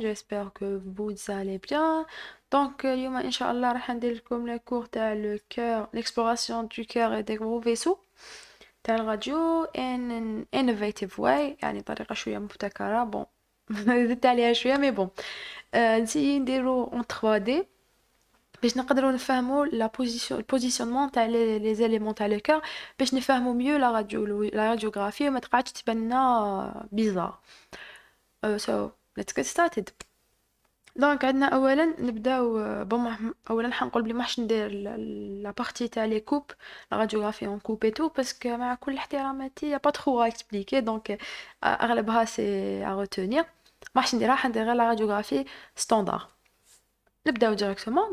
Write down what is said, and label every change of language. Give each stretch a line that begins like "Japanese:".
French: J'espère que vous allez bien. Donc,
Arabic: اليوم إن شاء الله راح ندير لكم
French: le cours
Arabic: تاع
French: le cœur, l'exploration du cœur et des gros vaisseaux
Arabic: تاع الراديو
English: in an innovative way،
Arabic: يعني طريقة شوية مبتكرة.
French: bon
Arabic: زدت عليها شوية
French: mais bon.
Arabic: نسي نديرو en 3D باش نقدروا نفهموا
French: la position le positionnement
Arabic: تاع
French: les éléments
Arabic: تاع
French: le cœur
Arabic: باش نفهموا
French: mieux la radiographie
Arabic: وما تقعدش تبان لنا
French: bizarre.
English: So let's get started.
Arabic: دونك عندنا اولا نبداو اولا حنقول بلي ما حش ندير لا بارتي تاع لي كوب لا راديوغرافي اون كوب اي تو باسكو مع كل احتراماتي يا با ترو ا اكسبليكي دونك اغلبها سي ا روتونير. ما حش نديرها، حندير غير لا راديوغرافي ستاندار. نبداو ديريكتومون.